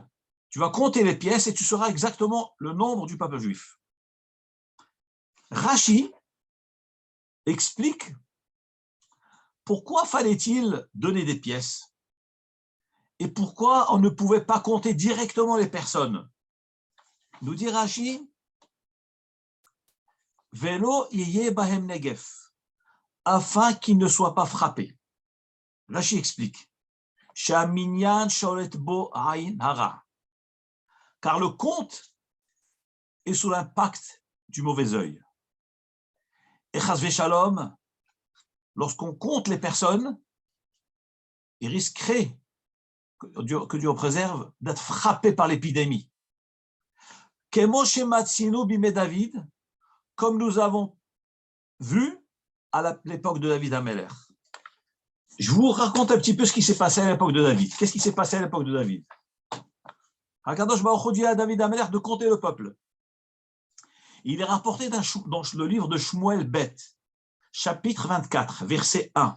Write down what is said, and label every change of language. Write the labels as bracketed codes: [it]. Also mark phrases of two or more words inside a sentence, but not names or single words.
[fr] Tu vas compter les pièces et tu sauras exactement le nombre du peuple juif. Rashi explique pourquoi fallait-il donner des pièces et pourquoi on ne pouvait pas compter directement les personnes. [he] Nous dit Rashi, ולא יהיה בהם נגף, [fr] afin qu'il ne soit pas frappé. Rashi explique, [he] שהמנין שולט בו עין הרע, [fr] car le compte est sous l'impact du mauvais œil. Et [he] חס ושלום, [fr] lorsqu'on compte les personnes, il risquerait, que Dieu préserve, d'être frappé par l'épidémie. [he] כמו שמצינו בימי דוד, [fr] comme nous avons vu à l'époque de David Ameler. Je vous raconte un petit peu ce qui s'est passé à l'époque de David. Qu'est-ce qui s'est passé à l'époque de David? [he] הקדוש ברוך הוא [fr] dit à David Ameler de compter le peuple. Il est rapporté dans le livre de Shmuel Bet, chapitre 24, verset 1.